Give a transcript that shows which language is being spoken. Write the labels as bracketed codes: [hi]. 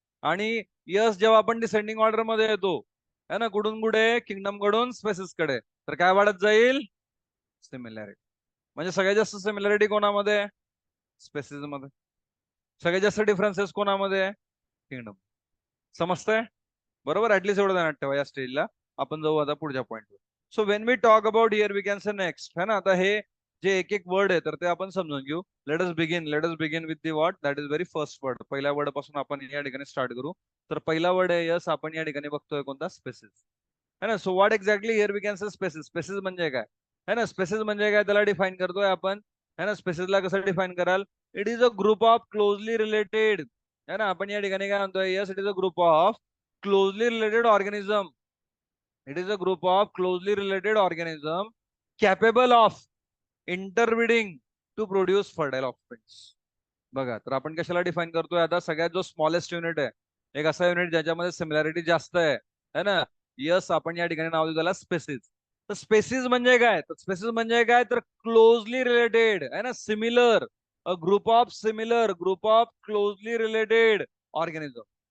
[mr] आणि यस जेव्हा आपण डिसेंडिंग ऑर्डर मध्ये येतो है ना, कुठून कुठे, किंगडम कडून स्पेसिस कडे, तर काय वाढत जाईल, सिमिलॅरिटी. म्हणजे सगळ्यात जास्त सिमिलॅरिटी कोणामध्ये, स्पेसिस मध्ये. सगळ्यात जास्त डिफरन्सेस कोणामध्ये, किंगडम. समजतंय? बरोबर. ऍटलीस्ट एवढं ध्यानात ठेवा या स्टेजला. आपण जाऊ आता पुढच्या पॉईंटवर. [en] So when we talk about here we can say next है ना. [mr] आता हे जे एक एक वर्ड आहे तर ते आपण समजून घेऊ. [en] Let us begin with the what, that is very first word. [mr] पहिल्या वर्ड पासून आपण या ठिकाणी स्टार्ट करू. तर पहिला वर्ड आहे यस, आपण या ठिकाणी बघतोय कोणता, स्पेसिस है ना. [en] so what exactly here we can say [mr] spaces. Spaces म्हणजे काय है ना, स्पेसिस म्हणजे काय त्याला डिफाईन करतोय आपण है ना. स्पेसिसला कसं डिफाईन कराल, [en] It is a group of closely related है ना. [mr] आपण या ठिकाणी काय म्हणतोय, [en] Yes it is a group of closely related organism. It is a group of closely related organism capable of interbreeding to produce fertile offsprings. [mr] बघा, तर आपण कशाला डिफाईन करतोय आता, सगळ्यात जो स्मॉलेस्ट युनिट आहे, एक असा युनिट ज्याच्यामध्ये सिमिलॅरिटी जास्त आहे है ना. यस आपण या ठिकाणी नाव देऊ त्याला स्पेसिस. तर स्पेसिस म्हणजे काय, तर स्पेसिस म्हणजे काय, तर क्लोजली रिलेटेड है ना, similar, [en] A group of closely related organism.